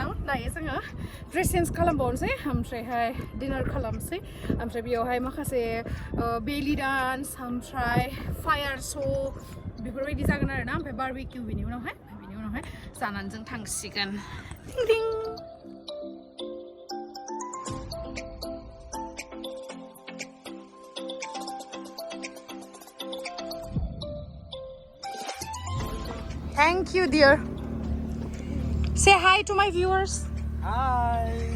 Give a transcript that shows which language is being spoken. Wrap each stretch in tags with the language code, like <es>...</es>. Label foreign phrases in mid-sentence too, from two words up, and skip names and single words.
<brx>दायो जोङो ड्रेस चेन्ज खालामबावनोसै, ओमफ्रायहाय डिनार खालामसै। ओमफ्राय बेयावहाय माखासे</brx> <en>belly dance,</en> <brx>ओमफ्राय</brx> <en>fire show'</en> <brx>बेफोरबायदि जागोन आरोना। ओमफ्राय बारबिकिउ बिनि उनावहाय जानानै जों थांसिगोन।</brx> <en>दिं Thank you, dear. Say hi to my viewers. Hi.</en>